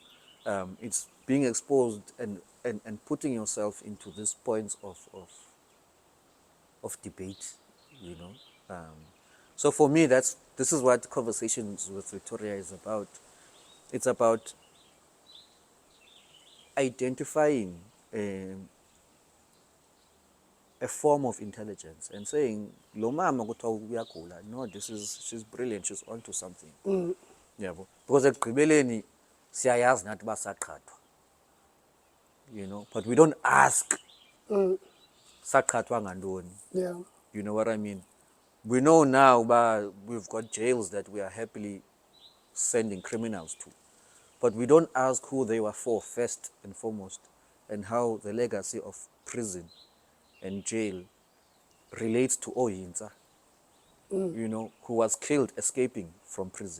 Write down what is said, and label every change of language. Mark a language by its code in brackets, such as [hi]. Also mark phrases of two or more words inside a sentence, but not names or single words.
[en] It's being exposed and putting yourself into these points of debate, you know. So for me, this is what Conversations with Victoria is about. It's about identifying a form of intelligence and saying, [xh] lo mama kuthiwa uyagula, [en] no, she's brilliant, she's onto something. [xh] Yabo. Because ekugqibeleni siyayazi nathi basaqhathwa, [en] you know, but we don't ask [xh] saqhathwa ngantoni. [en] Yeah. You know what I mean? We know now, but we've got jails that we are happily sending criminals to. But we don't ask who they were for first and foremost, and how the legacy of prison and jail relates to Oyinza, you know, who was killed escaping from prison.